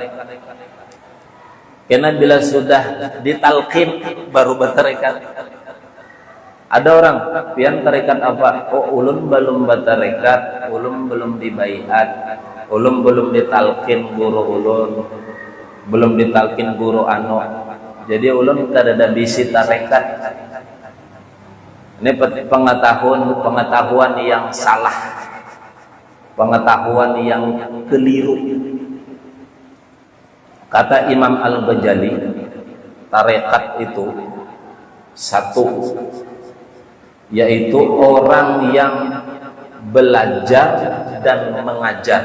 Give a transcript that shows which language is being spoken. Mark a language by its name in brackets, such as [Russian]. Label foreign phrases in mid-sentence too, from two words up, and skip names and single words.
[Indonesian] Karena bila sudah ditalqin baru bertarekat. [Banjar] Ada orang pian tarekat apa? Oh, ulun belum bertarekat, ulun belum dibaiat, ulun belum ditalqin guru ulun, belum ditalqin guru anu. Jadi ulun kada ada bisi tarekat. [Indonesian] Ini pengetahuan yang salah. Pengetahuan yang keliru. Kata Imam Al-Ghazali, tarekat itu satu, yaitu orang yang belajar dan mengajar.